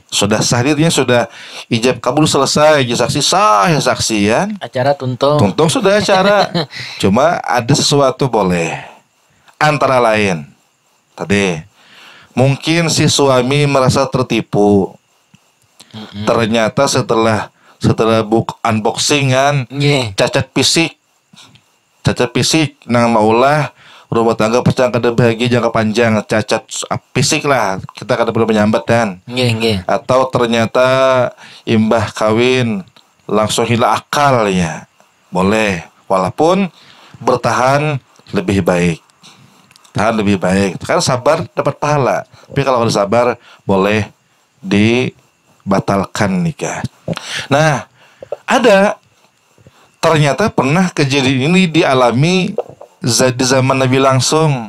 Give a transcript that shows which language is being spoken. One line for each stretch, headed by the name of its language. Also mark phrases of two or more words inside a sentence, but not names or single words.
Indonesian: Sudah sah, artinya sudah ijab kabul selesai, ya saksi sah, ya saksi ya.
Banjar: Acara tuntung. Tuntung sudah acara. Cuma ada sesuatu boleh.
Indonesian: Antara lain tadi mungkin si suami merasa tertipu. Ternyata setelah unboxing kan,
Javanese: Nggih.
Banjar: cacat fisik nang maulah rumah tangga pecah kada bahagia jangka panjang, cacat fisik lah, kita kada perlu menyambat dan.
Javanese: Nggih.
Banjar: Atau ternyata imbah kawin langsung hilang akal ya,
Indonesian: boleh, walaupun bertahan lebih baik. Tahan lebih baik, kan sabar dapat pahala. Tapi kalau udah sabar, boleh dibatalkan nikah. Nah, ternyata pernah kejadian ini dialami di zaman Nabi langsung.